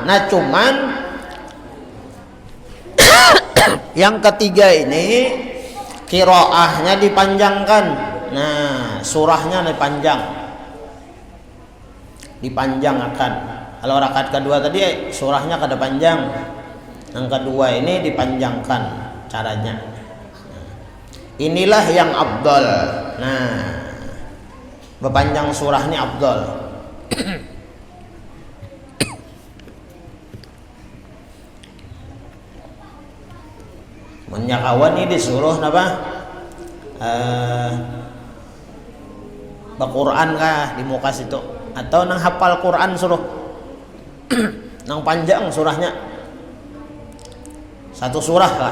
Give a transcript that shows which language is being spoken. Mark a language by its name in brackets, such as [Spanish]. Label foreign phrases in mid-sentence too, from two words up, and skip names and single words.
[Indonesian] Nah cuman yang ketiga ini qiraahnya dipanjangkan. Nah surahnya dipanjangkan. [Banjar] Kalau rakaat kedua tadi surahnya kada panjang, yang kedua ini dipanjangkan caranya. [Indonesian] Inilah yang afdal. Nah, berpanjang surahnya afdal. Menyakawan ini disuruh apa? [Banjar] Quran kah di muka situ, atau nang hafal Quran suruh nang panjang surahnya satu surah lah.